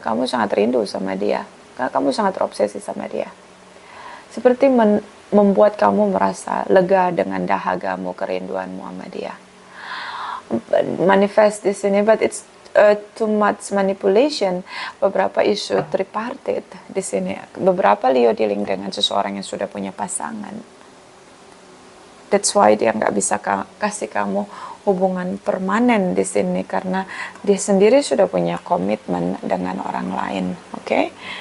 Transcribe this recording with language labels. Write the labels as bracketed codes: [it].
[id] Kamu sangat rindu sama dia karena kamu sangat terobsesi sama dia, seperti membuat kamu merasa lega dengan dahagamu, kerinduanmu sama dia. [en] Manifest [id] di sini, [en] but it's too much manipulation. [id] Beberapa isu tripartite di sini. Beberapa Leo dealing dengan seseorang yang sudah punya pasangan. [en] That's why [id] dia nggak bisa kasih kamu hubungan permanen di sini karena dia sendiri sudah punya komitmen dengan orang lain. Oke?